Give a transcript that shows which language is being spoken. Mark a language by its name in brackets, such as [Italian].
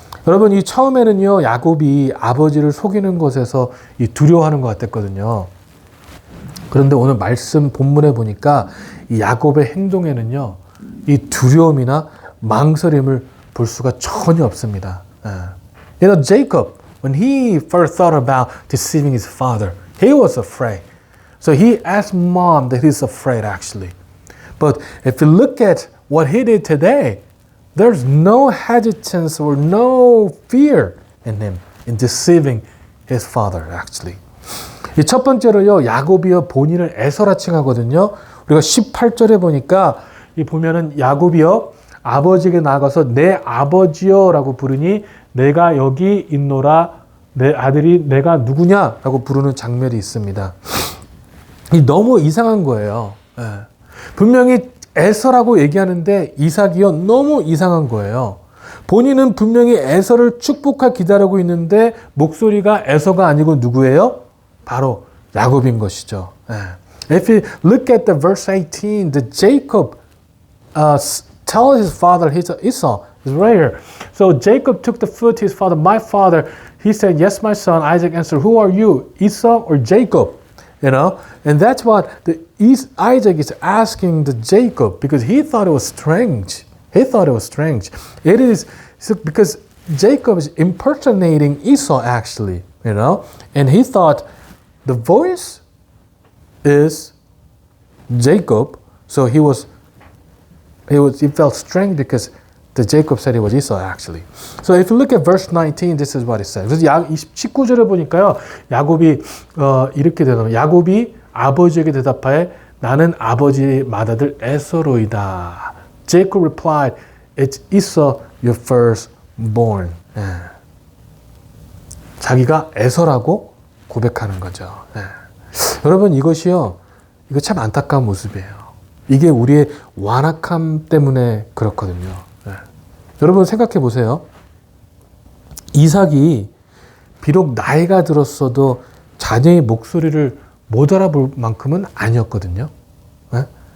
[Korean] 여러분 이 처음에는요 야곱이 아버지를 속이는 것에서 이 두려워하는 것 같았거든요. 그런데 오늘 말씀 본문에 보니까 이 야곱의 행동에는요 이 두려움이나 망설임을 볼 수가 전혀 없습니다. [English] You know, Jacob, when he first thought about deceiving his father, he was afraid. So he asked mom that he's afraid actually. But if you look at what he did today, there's no hesitance or no fear in him in deceiving his father actually. [Korean] 이 첫 번째로요, 야곱이요 본인을 에서라 칭하거든요. 우리가 18절에 보니까 이 보면은 야곱이요 아버지에게 나가서 내 아버지여라고 부르니 내가 여기 있노라 내 아들이 내가 누구냐라고 부르는 장면이 있습니다. 이 너무 이상한 거예요. 예. 분명히 에서라고 얘기하는데 이삭이요 너무 이상한 거예요. 본인은 분명히 에서를 축복할 기다리고 있는데 목소리가 에서가 아니고 누구예요? 바로 야곱인 것이죠. 예. [English] If you look at the verse 18, the Jacob tells his father Esau is right here. So Jacob took the food to his father. My father, he said, yes, my son. Isaac answered, who are you, Esau or Jacob? You know, and that's what Isaac is asking the Jacob because he thought it was strange. He thought it was strange. It is because Jacob is impersonating Esau actually, you know, and he thought the voice is Jacob, so he felt strange because the Jacob said it was Esau actually. So if you look at verse 19, this is what it says. [Korean] 그래서 19절에 보니까요, 야곱이 이렇게 대답해요. 야곱이 아버지에게 대답하여 나는 아버지의 맏아들 에서로이다. [English] Jacob replied, it's Esau, your firstborn. [Korean] 예. 자기가 에서라고 고백하는 거죠. 예. 여러분 이것이요, 이거 참 안타까운 모습이에요. 이게 우리의 완악함 때문에 그렇거든요. 네. 여러분 생각해 보세요. 이삭이 비록 나이가 들었어도 자녀의 목소리를 못 알아볼 만큼은 아니었거든요. 네?